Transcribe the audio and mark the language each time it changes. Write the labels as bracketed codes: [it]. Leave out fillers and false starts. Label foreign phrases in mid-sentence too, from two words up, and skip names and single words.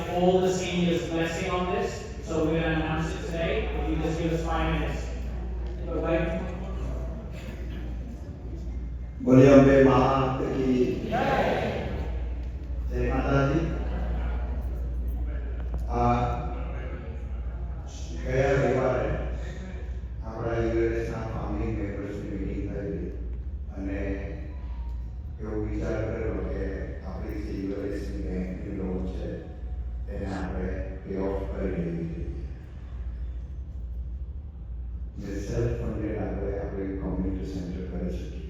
[en] all the seniors' blessing on this. So we're going to announce it today. If you just give us 5 minutes. Okay? [hi] बोलिए अम्बे मात की जय माता जी। [gu] ગયા રવિવારે આપણા યુએસના [en] founding members [gu] મીટિંગ થઈ અને એવો વિચાર કર્યો કે આપણી જે યુએસની બેંકની લોન છે તેને આપણે [en] pay off [gu] કરી દેવી જોઈએ, જે [en] self funded [gu] આપણે આપણી [en] community center [gu] કરી શકીએ।